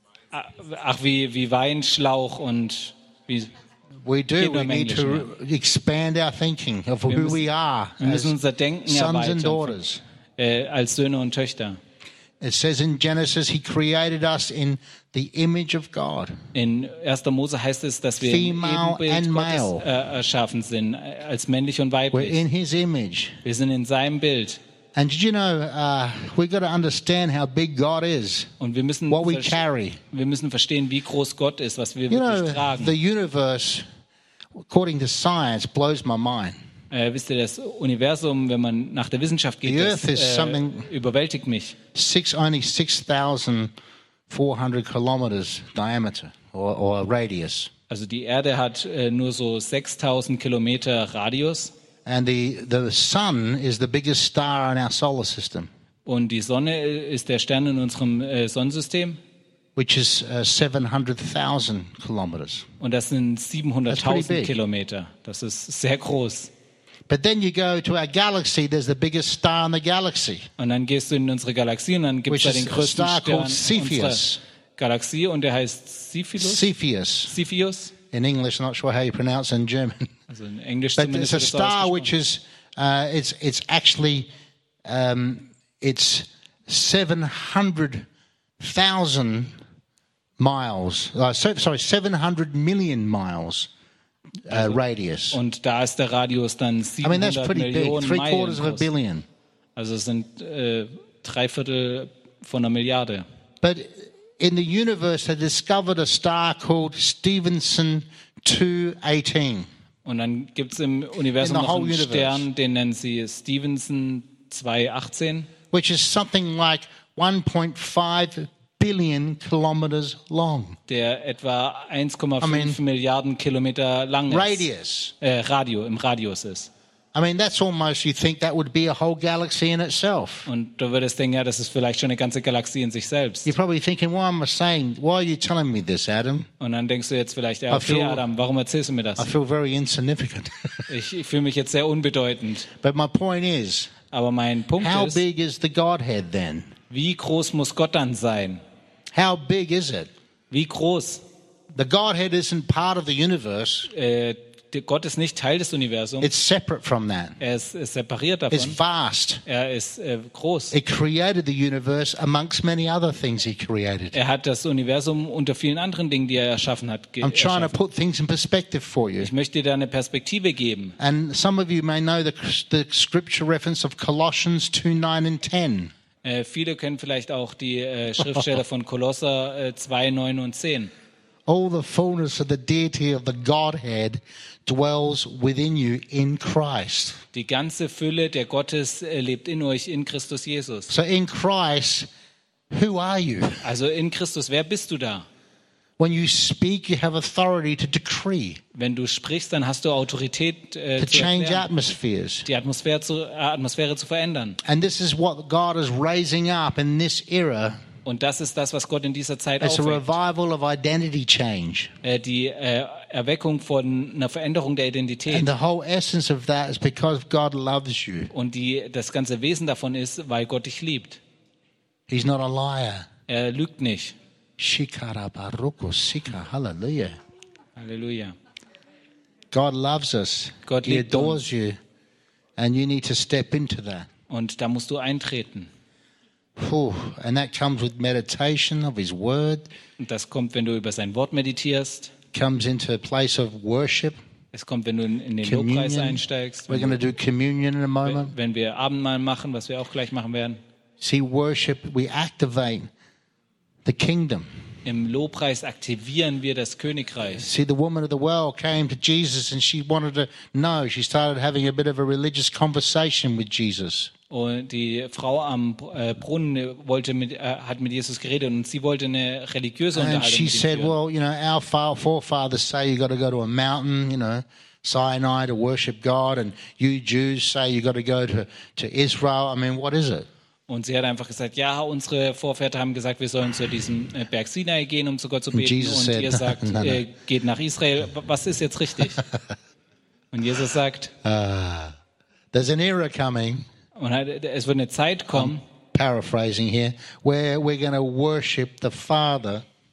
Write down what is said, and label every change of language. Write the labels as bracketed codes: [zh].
[de] Ach, wie Weinschlauch und wie. [en] We do. We need to expand our thinking of who we are. [de] Wir müssen unser Denken erweitern. [en] Sons and daughters. [de] Als Söhne und Töchter. [en] It says in Genesis, He created us in the image of God. [de] In 1. Mose heißt es, dass wir im Ebenbild Gottes erschaffen sind, als männlich und weiblich. [en] We're in His image. [de] Wir sind in seinem Bild. [en] And did you know, we got to understand how big God is. [de] Und wir müssen [en] what we carry. [de] Wir müssen verstehen, wie groß Gott ist, was wir wirklich tragen. [en] The universe, according to science, blows my mind. [de] Wisst ihr, das Universum, wenn man nach der Wissenschaft geht, das überwältigt mich. [en] Only 6,400 kilometers diameter or radius. [de] Also die Erde hat nur so 6,000 Kilometer Radius. [en] And the Sun is the biggest star in our solar system. [de] Und die Sonne ist der Stern in unserem Sonnensystem. [en] Which is 700,000 kilometers. [de] Und das sind 700,000 Kilometer. Das ist sehr groß. [en] But then you go to our galaxy. There's the biggest star in the galaxy. [de] Und dann gehst du in unsere Galaxie und dann gibt's da den größten Stern. [en] Which is a star called Cepheus. [de] Galaxie und der heißt Cepheus. Cepheus. Cepheus. [en] In English, I'm not sure how you pronounce it in German. Also in English, but it's a star which is it's actually it's 700,000 miles. 700 million miles. Also, radius. [de] Und da ist der Radius dann 700 Millionen Meilen groß. [en] Of a billion. [de] Also es sind drei Viertel von einer Milliarde. [en] But in the universe, they discovered a star called Stevenson 218. [de] Und dann gibt's im Universum noch einen Stern, den nennen sie Stevenson 218. [en] Which is something like 1.5 billion kilometers long. [de] Der etwa 1,5 Milliarden Kilometer lang ist. [en] Radius. [de] Im Radius ist. [en] I mean, that's almost, you think that would be a whole galaxy in itself. [de] Und du würdest denken, ja, das ist vielleicht schon eine ganze Galaxie in sich selbst. [en] You're probably thinking, why am I saying, why are you telling me this, Adam? [de] Und dann denkst du jetzt vielleicht, ja, okay, Adam, warum erzählst du mir das? [en] I feel very insignificant. [de] Ich fühle mich jetzt sehr unbedeutend. [en] But my point is, [de] aber mein Punkt [en] how [de] ist, [en] big is the Godhead then? [de] Wie groß muss Gott dann sein? [en] How big is it? [de] Wie groß? [en] The Godhead isn't part of the universe. [de] Gott ist nicht Teil des Universums. [en] It's separate from that. [de] Er ist separiert davon. [en] It's vast. [de] Er ist groß. [en] It created the universe amongst many other things he created. [de] Er hat das Universum unter vielen anderen Dingen, die er erschaffen hat, [en] I'm trying to put things in perspective for you. [de] Ich möchte dir eine Perspektive geben. [en] And some of you may know the scripture reference of Colossians 2:9-10. [de] Viele kennen vielleicht auch die Schriftstelle von Kolosser 2:9-10. [en] All the fullness of the deity of the Godhead dwells within you in Christ. [de] Die ganze Fülle der Gottes lebt in euch in Christus Jesus. [en] So in Christ, who are you? [de] Also in Christus, wer bist du da? [en] When you speak, you have authority to decree. [de] Wenn du sprichst, dann hast du Autorität [en] to change atmospheres. [de] Die Atmosphäre zu verändern. [en] And this is what God is raising up in this era. [de] Und das ist das, was Gott in dieser Zeit aufweckt. [en] It's a revival of identity change. [de] Die Erweckung von einer Veränderung der Identität. [en] And the whole essence of that is because God loves you. [de] Und das ganze Wesen davon ist, weil Gott dich liebt. [en] He's not a liar. [de] Er lügt nicht. Shikara baruko sika, halleluja. Halleluja. [en] God loves us. [de] Gott liebt [en] uns. He adores you. And you need to step into that. [de] Und da musst du eintreten. [en] And that comes with meditation of His Word. [de] Und das kommt, wenn du über sein Wort meditierst. [en] Comes into a place of worship. [de] Es kommt, wenn du in den Lobpreis einsteigst. [en] We're going to do communion in a moment. [de] Wenn wir Abendmahl machen, was wir auch gleich machen werden. [en] See, worship, we activate the kingdom. [de] Im Lobpreis aktivieren wir das Königreich. [en] See, the woman of the well came to Jesus and she wanted to know. She started having a bit of a religious conversation with Jesus. [de] Und die Frau am Brunnen hat mit Jesus geredet und sie wollte eine religiöse Unterhaltung. [en] And she said, well, you know, our forefathers say you got to go to a mountain, you know, Sinai to worship God, and you Jews say you got to go to Israel. I mean, what is it? [de] Und sie hat einfach gesagt, ja, unsere Vorväter haben gesagt, wir sollen zu diesem Berg Sinai gehen, um zu Gott zu beten. [en] Jesus [de] und [en] said, [de] ihr sagt, geht nach Israel. Was ist jetzt richtig? Und Jesus sagt, [en] there's an era coming. [de] Und es wird eine Zeit kommen. [en] I'm paraphrasing here, where we're going to worship the Father.